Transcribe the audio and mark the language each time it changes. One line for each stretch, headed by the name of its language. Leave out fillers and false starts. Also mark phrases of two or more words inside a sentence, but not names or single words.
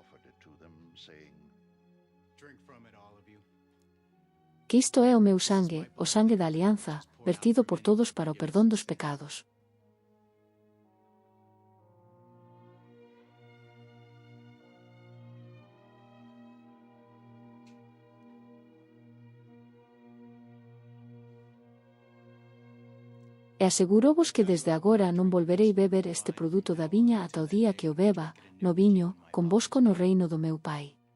English: offered it to them, saying, Drink from it, all of you.
Galician: Que isto é o meu sangue, o sangue da alianza, vertido por todos para o perdón dos pecados. E asegurovos que desde agora non volverei beber este produto da viña ata o día que o beba, no viño, convosco no reino do meu Pai.